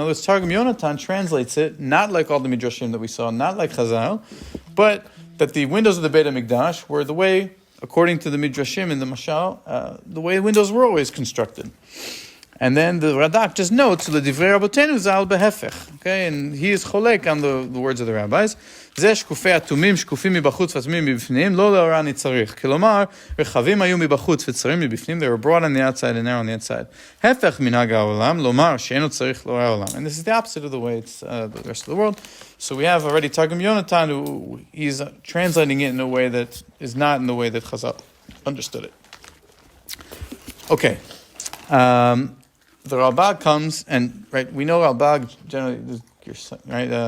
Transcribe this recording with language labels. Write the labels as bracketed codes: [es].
[en] In other words, Targum Yonatan translates it not like all the midrashim that we saw, not like Chazal, but that the windows of the Beit HaMikdash were the way, according to the midrashim in the Mashal, the way windows were always constructed. And then the Radak just notes [he] L'divrei Rabotenu zal behefech. [en] Okay, and he is cholek on the words of the rabbis. [he] Zeh shkufei atumim shkufim מבחוץ ואטומים מבפנים לא לאורה צריך. כלומר, רחבים היו מבחוץ וצרים מבפנים. [en] They were broad on the outside and narrow on the inside. [he] הפך מנהג העולם, לומר שאינו צריך לאורה העולם. [en] And this is the opposite of the way it's the rest of the world. So we have already Targum Yonatan, who he's translating it in a way that is not in the way that Chazal understood it. Okay. The Ralbag comes, and right, we know Ralbag generally, right?